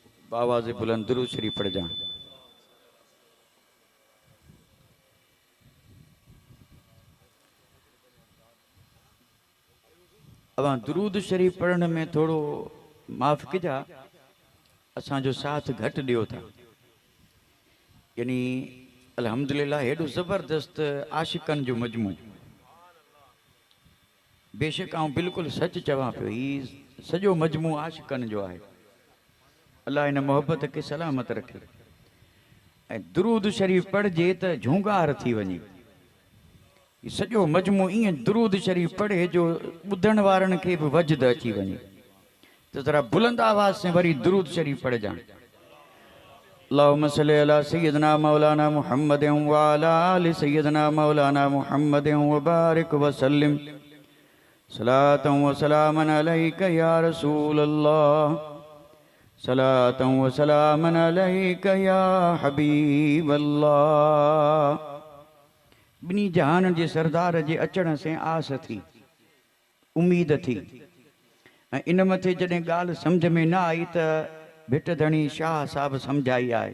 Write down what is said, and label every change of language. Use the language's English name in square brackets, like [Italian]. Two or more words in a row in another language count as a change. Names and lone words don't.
[Sindhi] आवाज़ बुलंद दुरूद शरीफ पढ़ जा। अब दुरूद शरीफ पढ़ने में थोड़ो माफ़ कजा, असांजो साथ घट दियो था। यानी अल्हम्दुलिल्लाह हेॾो ज़बरदस्त आशिकन जो मजमू। बेशक आउं बिल्कुलु सच चवां पियो, ही सॼो मजमू आशिकन जो आहे। अल्लाह इन मोहब्बत के सलामत रखे। ऐं दुरूद शरीफ पढ़जे त झूंगार थी वञे। सॼो मजमू ईअं दुरूद शरीफ पढ़े जो ॿुधण वारनि खे बि वजद अची वञे। त ज़रा बुलंद आवाज़ से वरी दुरूद शरीफ पढ़ जा। [Arabic] اللهم صل على سيدنا مولانا محمد وعلى آل سيدنا مولانا محمد وبارك وسلم صلاة وسلاما عليك يا رسول الله، صلاة وسلاما عليك يا حبيب الله. [Sindhi] बिनी जहान जे सरदार जे अचण से आस थी, उम्मीद थी। ऐं इन मथे जॾहिं ॻाल्हि सम्झ में न आई त भिट धणी शाह साहब सम्झाई आहे।